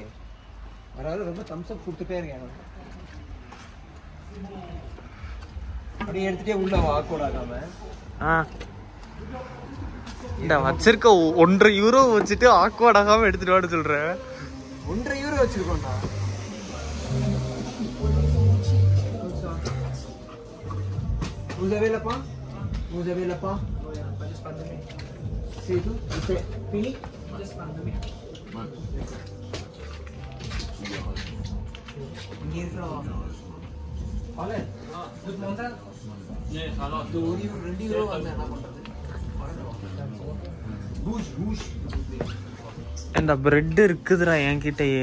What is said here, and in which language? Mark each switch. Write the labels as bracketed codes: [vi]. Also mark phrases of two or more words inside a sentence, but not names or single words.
[ta] வராது, ரொம்ப தம்ஸ்அப் கொடுத்துட்டே இருக்கேன். அப்படியே எடுத்துகிட்டே உள்ள வாக்கோடாகாம. இந்த வச்சிருக்க 1.5 யூரோ வச்சுட்டு ஆக்வர்ட் ஆகாம எடுத்துட்டு வாட சொல்றேன். 1.5 யூரோ வச்சிருக்கோம்டா. [fr] Vous avez le pain? Vous avez le pain? C'est tout? C'est fini? [ta] இங்கே இருக்கிறோம். பாலன், [en] good morning. [ta] ஒரு 2 யூரோ வந்து என்ன பண்றது? இந்த பிரெட் இருக்குதுடா என்கிட்டயே.